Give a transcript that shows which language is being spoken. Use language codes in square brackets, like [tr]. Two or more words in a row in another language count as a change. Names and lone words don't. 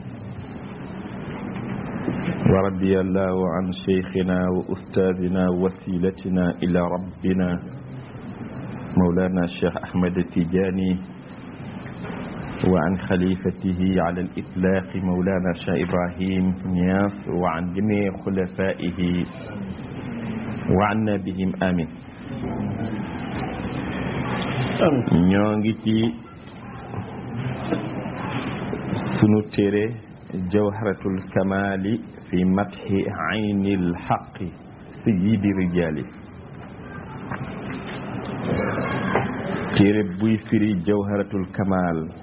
[ar] ورضي الله عن شيخنا وأستاذنا وسيلتنا إلى ربنا مولانا الشيخ أحمد التجاني وعن خليفته على الإطلاق مولانا الشيخ إبراهيم نياس وعن جميع خلفائه وعنا بهم آمين. [wo] ñongi sunu téere jawharatul kamali fi mathi aynil haqqi sayyidi rijali téere buy firi jawharatul kamal